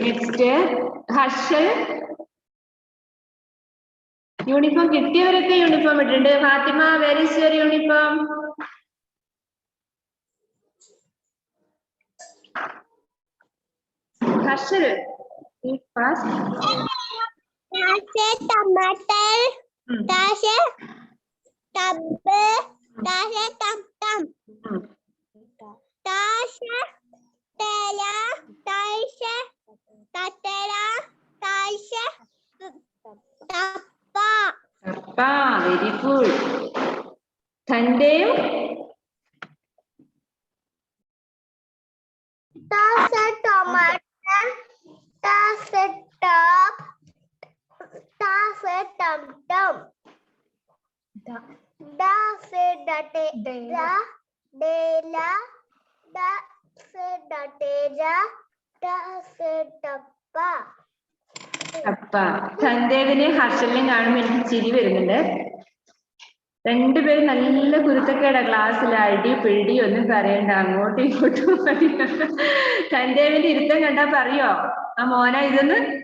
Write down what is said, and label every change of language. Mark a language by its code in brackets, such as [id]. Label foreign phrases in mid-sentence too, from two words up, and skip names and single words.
[en] നെക്സ്റ്റ് ഹർഷൽ. [ml] യൂണിഫോം കിട്ടിയവരൊക്കെ യൂണിഫോം ഇട്ടിട്ടുണ്ട്. [en] Fatima, where is your uniform? Harshal टमाटर तासे तब्बे तासे तम तासे तेला तासे ततेला तासे तप्पा. [ml] തപ്പ, [en] very good. [ml] തന്റെയും तासे टमाटर तासे टप तासे टमटम da से डटे डेला डेला da से डटेजा da से टप्पा. തപ്പ. സന്ദേവിനെയും ഹർഷലിനെയും കാണുമ്പോൾ എനിക്ക് ചിരി വരുന്നുണ്ട്. രണ്ടുപേരും നല്ല കുരുത്തക്കേടാ ക്ലാസ്സിൽ. അടി പിടി ഒന്നും പറയണ്ട, അങ്ങോട്ടും ഇങ്ങോട്ടും പറയണ്ട. സന്ദേവിന്റെ ഇരുത്തം കണ്ടാ പറയോ ആ മോന ഇതെന്ന്?